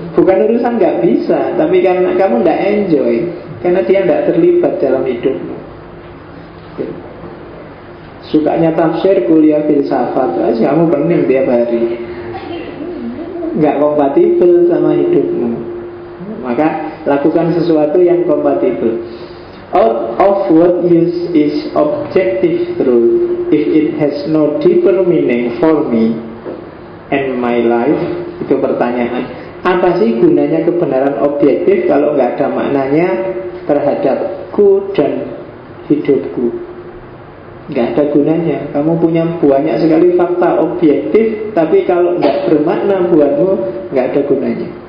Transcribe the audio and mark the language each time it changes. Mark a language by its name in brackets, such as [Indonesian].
[Indonesian] Bukan urusan nggak bisa, tapi karena kamu nggak enjoy, karena dia nggak terlibat dalam hidupmu. Sukanya tafsir, kuliah filsafat, kamu pening tiap hari, nggak kompatibel sama hidupmu. Maka lakukan sesuatu yang kompatibel. [English] Out of what use is objective truth if it has no deeper meaning for me and my life? [Indonesian] Itu pertanyaan. Apa sih gunanya kebenaran objektif kalau nggak ada maknanya terhadapku dan hidupku? Nggak ada gunanya. Kamu punya banyak sekali fakta objektif, tapi kalau nggak bermakna buatmu, nggak ada gunanya.